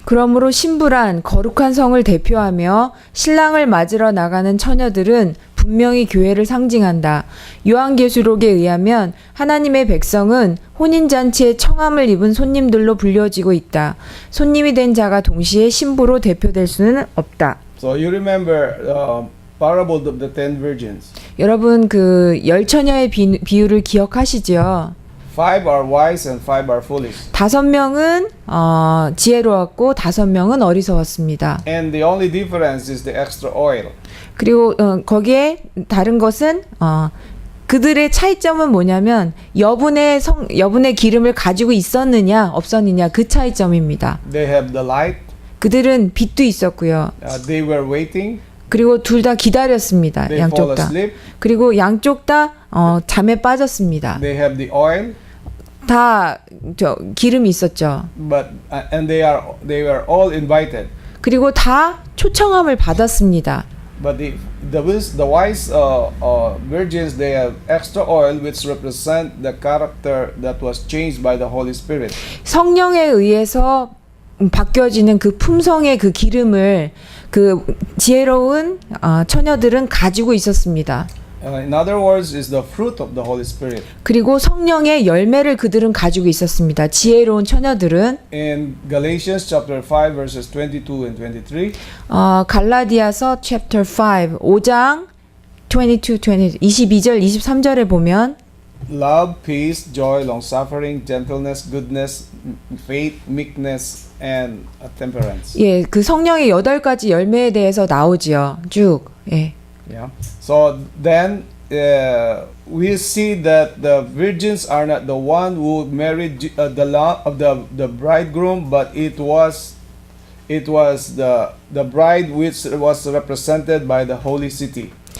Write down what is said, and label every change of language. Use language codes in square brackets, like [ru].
[ko] 그러므로 신부란 거룩한 성을 대표하며 신랑을 맞으러 나가는 처녀들은 분명히 교회를 상징한다. 요한계시록에 의하면 하나님의 백성은 혼인잔치에 청함을 입은 손님들로 불려지고 있다. 손님이 된 자가 동시에 신부로 대표될 수는 없다. [en] So you remember parable of the 10 virgins. [ko] 여러분 그 열 처녀의 비유를 기억하시죠? [en] 5 are wise and 5 are foolish. [ko] 5명은 지혜로웠고 5명은 어리석었습니다. [en] And the only difference is the extra oil. [ko] 그리고 거기에 다른 것은 그들의 차이점은 뭐냐면 여분의 기름을 가지고 있었느냐 없었느냐 그 차이점입니다. [en] They have the light. [ko] 그들은 빛도 있었고요. [en] They were waiting. [ko] 그리고 둘 다 기다렸습니다. [en] They [ko] 양쪽 [en] fall [ko] 다. [en] asleep. [ko] 그리고 양쪽 다 잠에 빠졌습니다. [en] They have the oil. [ko] 다 기름이 있었죠. [en] But and they were all invited. [ko] 그리고 다 초청함을 받았습니다. [en] But the wise virgins, they have extra oil which represent the character that was changed by the Holy Spirit. [ko] 성령에 의해서 바뀌어지는 그 품성의 그 기름을 그 지혜로운 처녀들은 가지고 있었습니다. [en] In other words, is the fruit of the Holy Spirit. [ko] 그리고 성령의 열매를 그들은 가지고 있었습니다. 지혜로운 처녀들은 [en] In Galatians chapter 5 verses 22 and 23. [ko] 갈라디아서 chapter 5장 22절 23절에 보면 [en] Love, peace, joy, long-suffering, gentleness, goodness, faith, meekness, and temperance. [ko] 예, 그 성령의 8가지 열매에 대해서 나오지요. 쭉. 예. [en] Yeah. So then we see that the virgins are not the one who married the bridegroom, but it was the bride which was represented by the holy city.